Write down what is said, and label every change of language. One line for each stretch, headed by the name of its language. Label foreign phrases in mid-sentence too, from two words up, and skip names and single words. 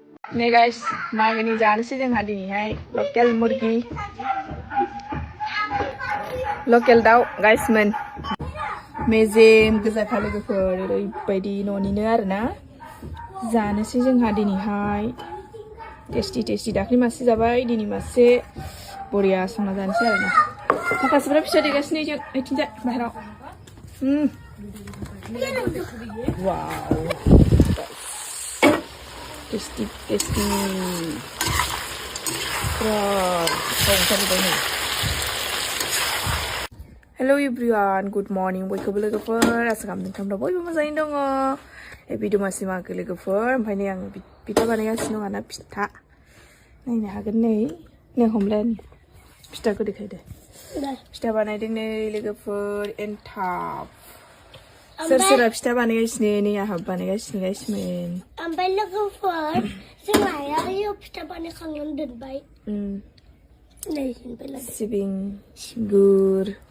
Bodo: Nih guys, मागोनि जानोसै जोंहा दिनैहाय लकेल मुर्गि लकेल दाउ गाइसमोन मेजेम गोजाखा लोगोफोर ओरैबायदि न'निनो आरोना जानोसै जोंहा दिनैहाय टेस्टि दाख्लै मासे जाबाय दिनै मासे बरिया संना जानोसै आरोना माखासेफ्रा फिसा देगासिनो जों ओइथिंजाय बाहेराव
English: wow tasty Hello everyone, good morning
Bodo: बयखौबो लोगोफोर आसा खालामदों नोंथांमोना बयबो मोजाङैनो दङ भिडिअ मासे मागो लोगोफोर ओमफ्राय नै आं फिथा बानायगासिनो दं आरोना फिथा नायनो हागोन नै हमलेन फिथाखौ देखायदो फिथा बानायदों नै लोगोफोर एन्थाब सोर फिथा बानायगासिनो नै आंहा बानायगासिनो गाइसमोन ओमफ्राय लोगोफोर जोंहा आरो फिथा बानायखांनानै दोनबाय सिबिं गुर